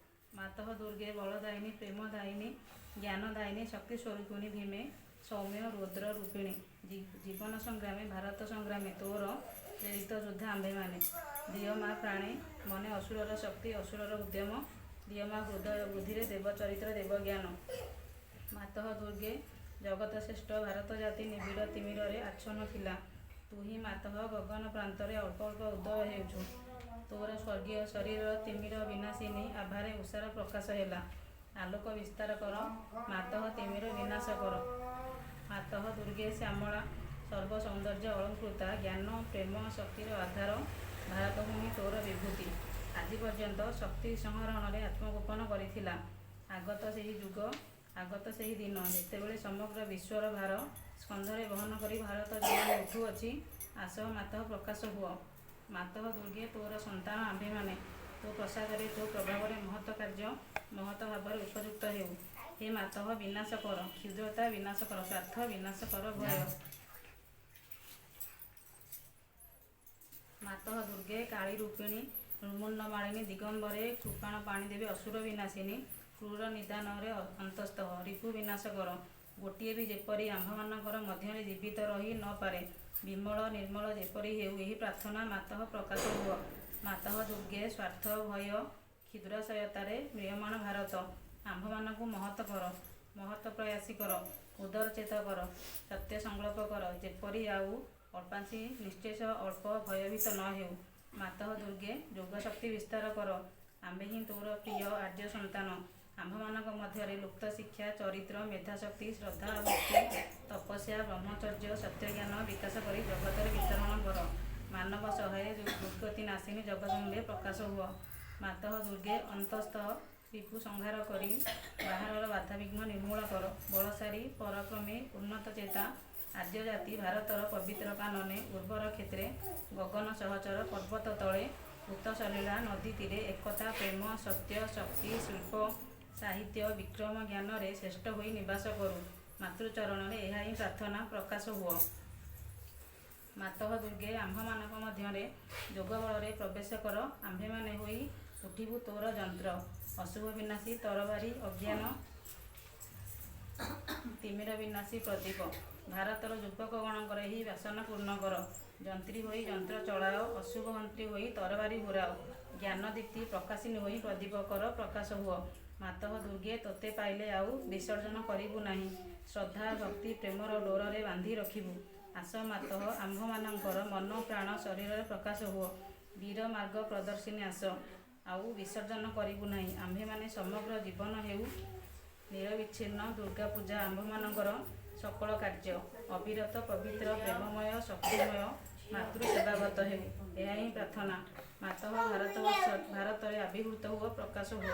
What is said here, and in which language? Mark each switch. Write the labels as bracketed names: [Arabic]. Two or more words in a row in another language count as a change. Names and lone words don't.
[Odia] ମାତଃ ଦୁର୍ଗେ ବଳଦାୟିନୀ ପ୍ରେମଦାୟିନୀ ଜ୍ଞାନଦାୟିନୀ ଶକ୍ତି ସ୍ୱରୂପିଣୀ ଭୀମେ ସୌମ୍ୟ ରୁଦ୍ର ରୂପିଣୀ ଜୀବନ ସଂଗ୍ରାମେ ଭାରତ ସଂଗ୍ରାମେ ତୋର ପ୍ରେରିତ ଯୋଦ୍ଧା ଆମ୍ଭେମାନେ ଦିଅ ମାଁ ପ୍ରାଣେ ମନେ ଅସୁରର ଶକ୍ତି ଅସୁରର ଉଦ୍ୟମ ଦିଅ ମାଁ ହୃଦୟ ବୁଦ୍ଧି ଦେବ ଚରିତ୍ର ଦେବ ଜ୍ଞାନ ମାତଃ ଦୁର୍ଗେ ଜଗତ ଶ୍ରେଷ୍ଠ ଭାରତ ଜାତି ନିବିଡ଼ ତିମିର ଆଚ୍ଛନ୍ନ ଥିଲା ତୁ ହି ମାତଃ ଗଗନ ପ୍ରାନ୍ତରେ ଅଳ୍ପ ଅଳ୍ପ ଉଦୟ ହେଉଛୁ ତୋର ସ୍ୱର୍ଗୀୟ ଶରୀର ତିମିର ବିନାଶିନୀ ଆଭାରେ ଉଷାର ପ୍ରକାଶ ହେଲା ଆଲୋକ ବିସ୍ତାର କର ମାତଃ ତିମିର ବିନାଶ କର ମାତଃ ଦୁର୍ଗେ ଶ୍ୟାମଳା ସର୍ବ ସୌନ୍ଦର୍ଯ୍ୟ ଅଳଙ୍କୃତା ଜ୍ଞାନ ପ୍ରେମ ଶକ୍ତିର ଆଧାର ଭାରତଭୂମି ତୋର ବିଭୂତି ଆଜ ପର୍ଯ୍ୟନ୍ତ ଶକ୍ତି ସଂହରଣ ମେଁ ଆତ୍ମଗୋପନ କରିଥିଲା ଆଗତ ସହି ଯୁଗ ଆଗତ ସହି ଦିନ ଯେତେବେଳେ ସମଗ୍ର ବିଶ୍ୱର ଭାର ସ୍କନ୍ଧରେ ବହନ କରି ଭାରତ ଜୀବନ ଉଠୁଅଛି ଆସ ମାତଃ ପ୍ରକାଶ ହୁଆ ମାତଃ ଦୁର୍ଗେ ତୋର ସନ୍ତାନ ଆମ୍ଭେମାନେ ତୋ ପ୍ରସାଦ ତୋ ପ୍ରଭାବ ମହତ କାର୍ଯ୍ୟ ମହତ ଭାବ ଉପଯୁକ୍ତ ହେଉ ହେ ମାତଃ ବିନାଶ କର କ୍ଷୁଦ୍ରତା ବିନାଶ କର ସ୍ୱାର୍ଥ ବିନାଶ କର ଭୟ ମାତଃ ଦୁର୍ଗେ କାଳୀ ରୂପିଣୀ ମୁଣ୍ଡ ମାଳିନୀ ଦିଗମ୍ବରେ କୃପାଣ ପାଣି ଦେବୀ ଅସୁର ବିନାଶିନୀ କ୍ରୂର ନିଦାନ ଅନ୍ତସ୍ଥ ରିପୁ ବିନାଶ କର ଗୋଟେ ଭି ଯେପରି ଆମ୍ଭମାନକର ମଧ୍ୟ ଜୀବିତ ରହି ନ ପାରେ ବିମଳ ନିର୍ମଳ ଯେପରି ହେଉ ଯହି ପ୍ରାର୍ଥନା ମାତଃ ପ୍ରକାଶ ହୁଆ ମାତଃ ଦୁର୍ଗେ ସ୍ୱାର୍ଥ ଭୟ କ୍ଷୁଦ୍ରାଶୟତାରେ ମ୍ରିୟମାଣ ଭାରତ ଆମ୍ଭମାନକୁ ମହତ କର ମହତ ପ୍ରୟାସୀ କର ଉଦରଚେତ କର ସତ୍ୟ ସଙ୍କଳ୍ପ କର ଯେପରି ଆଉ ଅଳ୍ପାଂଶୀ ନିଶ୍ଚେଷ ଅଳ୍ପ ଭୟଭୀତ ନ ହେଉ ମାତଃ ଦୁର୍ଗେ ଯୋଗ ଶକ୍ତି ବିସ୍ତାର କର ଆମ୍ଭେ ହି ତୋର ପ୍ରିୟ ଆର୍ଯ୍ୟ ସନ୍ତାନ ଆମ୍ଭମାନକ ମଧ୍ୟ ଲୁପ୍ତ ଶିକ୍ଷା ଚରିତ୍ର ମେଧାଶକ୍ତି ଶ୍ରଦ୍ଧା ଭକ୍ତି ତପସ୍ୟା ବ୍ରହ୍ମଚର୍ଯ୍ୟ ସତ୍ୟଜ୍ଞାନ ବିକାଶ କର ଜଗତ ବିତରଣ କର ମାନବ ସହାୟ ଦୁର୍ଗତି ନାଶିନୀ ଜଗଦମ୍ବେ ପ୍ରକାଶ ହୁଆ ମାତଃ ଦୁର୍ଗେ ଅନ୍ତସ୍ଥ ରିପୁ ସଂହାର କରି ବାହାର ବାଧାବିଘ୍ନ ନିର୍ମୂଳ କର ବଳଶାରୀ ପରାକ୍ରମୀ ଉନ୍ନତ ଚେତା ଆର୍ଯ୍ୟ ଜାତି ଭାରତର ପବିତ୍ର କାନନେ ଉର୍ବର କ୍ଷେତ୍ରେ ଗଗନ ସହଚର ପର୍ବତ ତଳେ ଉତ ସଲିଳା ନଦୀ ତୀରେ ଏକତା ପ୍ରେମ ସତ୍ୟ ଶକ୍ତି ଶିଳ୍ପ ସାହିତ୍ୟ ବିକ୍ରମ ଜ୍ଞାନ ରେ ଶ୍ରେଷ୍ଠ ହୋଇ ନିବାସ କରୁ ମାତୃଚରଣ ମେଁ ଯହ ହି ପ୍ରାର୍ଥନା ପ୍ରକାଶ ହୁଆ ମାତଃ ଦୁର୍ଗେ ଆମ୍ଭମାନକ ମଧ୍ୟ ଯୋଗ ବଳ ପ୍ରବେଶ କର ଆମ୍ଭେମାନେ ହୋଇ ଉଠିବୁ ତୋର ଯନ୍ତ୍ର ଅଶୁଭ ବିନାଶୀ ତରବାରି ଅଜ୍ଞାନ ତିମିର ବିନାଶୀ ପ୍ରଦୀପ ଭାରତର ଯୁବକଗଣକର ହି ବ୍ୟାସନ ପୂର୍ଣ୍ଣ କର ଯନ୍ତ୍ରୀ ହୋଇ ଯନ୍ତ୍ର ଚଲାଅ ଅଶୁଭ ମନ୍ତ୍ରୀ ହୋଇ ତରବାରି ଘୁରାଅ ଜ୍ଞାନ ଦୀପ୍ତି ପ୍ରକାଶିନୀ ହୋଇ ପ୍ରଦୀପ କର ପ୍ରକାଶ ହୁଆ ମାତଃ ଦୁର୍ଗେ ତୋତେ ପାଇଲେ ଆଉ ବିସର୍ଜନ କରିବୁ ନାହିଁ ଶ୍ରଦ୍ଧା ଭକ୍ତି ପ୍ରେମର ଡୋର ରେ ବାନ୍ଧି ରଖିବୁ ଆସ ମାତଃ ଆମ୍ଭମାନଙ୍କର ମନ ପ୍ରାଣ ଶରୀର ପ୍ରକାଶ ହୁଆ ବୀର ମାର୍ଗ ପ୍ରଦର୍ଶିନୀ ଆସ ଆଉ ବିସର୍ଜନ କରିବୁ ନାହିଁ ଆମ୍ଭେମାନେ ସମଗ୍ର ଜୀବନ ହେଉ ନିରବଚ୍ଛିନ୍ନ ଦୁର୍ଗା ପୂଜା ଆମ୍ଭମାନଙ୍କର ସକଳ କାର୍ଯ୍ୟ ଅବିରତ ପବିତ୍ର ପ୍ରେମମୟ ଶକ୍ତିମୟ ମାତୃସେବାଗତ ହେଉ ଯହ ହି ପ୍ରାର୍ଥନା ମାତଃ ଭାରତ ଆବିର୍ଭୂତ ହୁଆ ପ୍ରକାଶ ହୁଆ